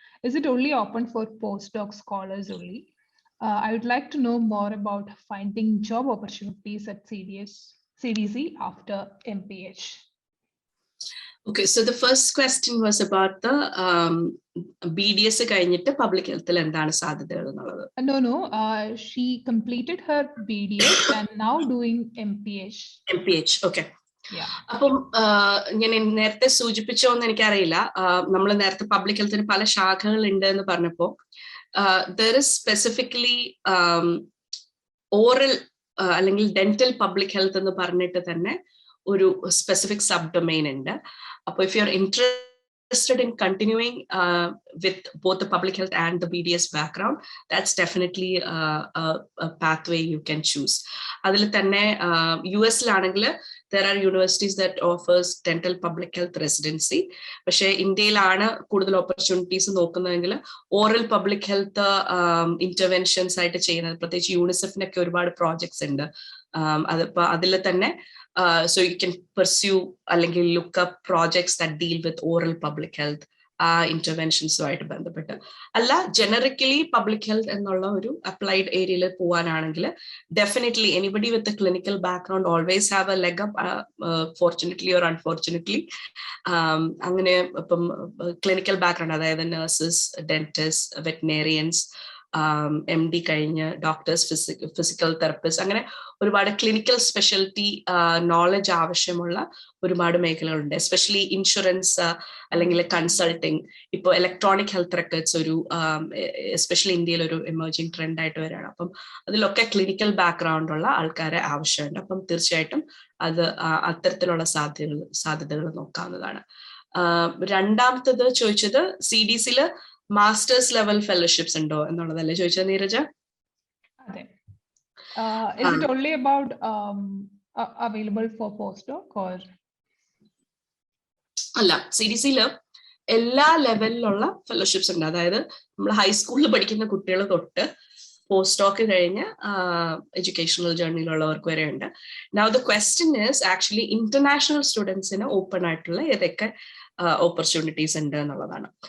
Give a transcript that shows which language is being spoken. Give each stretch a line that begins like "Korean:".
English: Is it only open for postdoc scholars only? I would like to know more about finding job opportunities at CDC after MPH. Okay, so the first question was about the BDS
Malayalam: കഴിഞ്ഞിട്ട്
English: public health
Malayalam: എന്താണ് സാധ്യതകൾ എന്നുള്ളത്.
English: No. She completed her BDS and now doing MPH. MPH, okay.
Malayalam: അപ്പം ഞാൻ നേരത്തെ സൂചിപ്പിച്ചോന്ന് എനിക്കറിയില്ല. നമ്മൾ നേരത്തെ പബ്ലിക് ഹെൽത്തിന് പല ശാഖകൾ ഉണ്ട് എന്ന് പറഞ്ഞപ്പോ
English: there is specifically
Malayalam: ഓറൽ അല്ലെങ്കിൽ ഡെന്റൽ പബ്ലിക് ഹെൽത്ത് എന്ന് പറഞ്ഞിട്ട് തന്നെ ഒരു സ്പെസിഫിക് സബ് ഡൊമൈൻ ഉണ്ട്.
English: അപ്പൊ if you are interested in continuing with both the public health and the BDS background, that's definitely a pathway you can choose.
Malayalam: അതിൽ തന്നെ
English: US ലാണെങ്കിൽ there are universities that offers dental public health residency.
Malayalam: പക്ഷേ ഇന്ത്യയിലാണ് കൂടുതൽ opportunities നോക്കുന്നതെങ്കിൽ oral public health interventions ആയിട്ട് ചെയ്യുന്നത്, പ്രത്യേകിച്ച് യൂണിസെഫിനൊക്കെ ഒരുപാട് പ്രോജക്ട്സ് ഉണ്ട്. അതിപ്പോ അതിൽ തന്നെ
English: so you can pursue അല്ലെങ്കിൽ look up projects that deal with oral public health
Malayalam: ഇന്റർവെൻഷൻസുമായിട്ട് ബന്ധപ്പെട്ട്. അല്ല, ജനറിക്കലി പബ്ലിക് ഹെൽത്ത് എന്നുള്ള ഒരു അപ്ലൈഡ് ഏരിയയിൽ പോവാനാണെങ്കിൽ
English: Definitely anybody with clinical background always have a leg up, fortunately or unfortunately.
Malayalam: അങ്ങനെ ഇപ്പം ക്ലിനിക്കൽ ബാക്ക്ഗ്രൗണ്ട്, അതായത് nurses, dentist, വെറ്റിനേറിയൻസ്, MD കഴിഞ്ഞ് ഡോക്ടേഴ്സ്, ഫിസിക്കൽ തെറപ്പിസ്റ്റ്, അങ്ങനെ ഒരുപാട് ക്ലിനിക്കൽ സ്പെഷ്യാലിറ്റി നോളജ് ആവശ്യമുള്ള ഒരുപാട് മേഖലകളുണ്ട്. എസ്പെഷ്യലി ഇൻഷുറൻസ് അല്ലെങ്കിൽ കൺസൾട്ടിങ്. ഇപ്പോൾ ഇലക്ട്രോണിക് ഹെൽത്ത് റെക്കോർഡ്സ് ഒരു എസ്പെഷ്യലി ഇന്ത്യയിൽ ഒരു എമർജിങ് ട്രെൻഡ് ആയിട്ട് വരികയാണ്. അപ്പം അതിലൊക്കെ ക്ലിനിക്കൽ ബാക്ക്ഗ്രൗണ്ട് ഉള്ള ആൾക്കാരെ ആവശ്യമുണ്ട്. അപ്പം തീർച്ചയായിട്ടും അത് അത്തരത്തിലുള്ള സാധ്യതകൾ നോക്കാവുന്നതാണ്. രണ്ടാമത്തത് ചോദിച്ചത് CDCയിൽ മാസ്റ്റേഴ്സ് ലെവൽ ഫെലോഷിപ്സ് ഉണ്ടോ എന്നുള്ളതല്ലേ ചോദിച്ചത് നീരജ? അതെ.
English: Is it only about available for postdoc or?
Malayalam: അല്ല, CDCയിൽ എല്ലാ ലെവലിലുള്ള ഫെലോഷിപ്സ് ഉണ്ട്. അതായത് നമ്മൾ ഹൈസ്കൂളിൽ പഠിക്കുന്ന കുട്ടികൾ തൊട്ട് പോസ്റ്റ്ഡോക്ക് കഴിഞ്ഞ് എഡ്യൂക്കേഷണൽ ജേർണിയിലുള്ളവർക്ക് വരെ ഉണ്ട്.
English: now the question is actually
Malayalam: international സ്റ്റുഡൻസിന് ഓപ്പൺ ആയിട്ടുള്ള ഏതൊക്കെ ഓപ്പർച്യൂണിറ്റീസ് ഉണ്ട് എന്നുള്ളതാണ്.